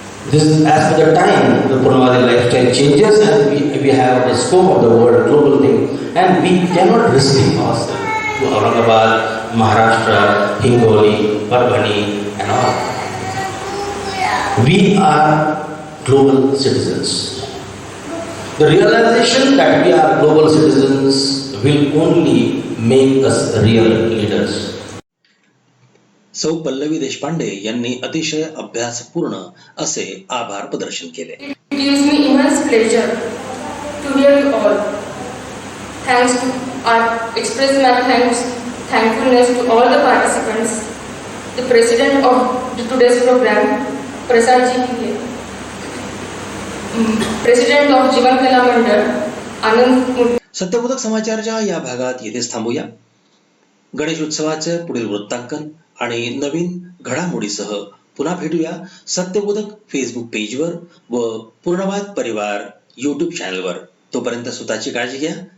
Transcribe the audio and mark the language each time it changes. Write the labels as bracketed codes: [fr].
[en] This, as per the time, the Purnavadi lifestyle changes, and we have the scope of the world, global thing, and we cannot restrict ourselves to Aurangabad, Maharashtra, Hingoli, Parbhani, and all. We are global citizens. The realization that we are global citizens will only make us real leaders. [mr] सौ पल्लवी देशपांडे यांनी अतिशय अभ्यासपूर्ण असे आभार प्रदर्शन केले. [en] It gives me immense pleasure to hear you all. Thanks to express my thankfulness to all the participants. The president of today's program, Prasad ji, president of Jivan Kala Mandal, Anand. [mr] Satyabodhak समाचारच्या या भागात येथेच थांबूया. गणेश उत्सवाचे पुढील वृत्तांकन आणि नवीन घडामोडीसह पुन्हा भेटूया सत्यबोधक फेसबुक पेजवर व पूर्णवाद परिवार यूट्यूब चॅनलवर. तोपर्यंत स्वतःची काळजी घ्या.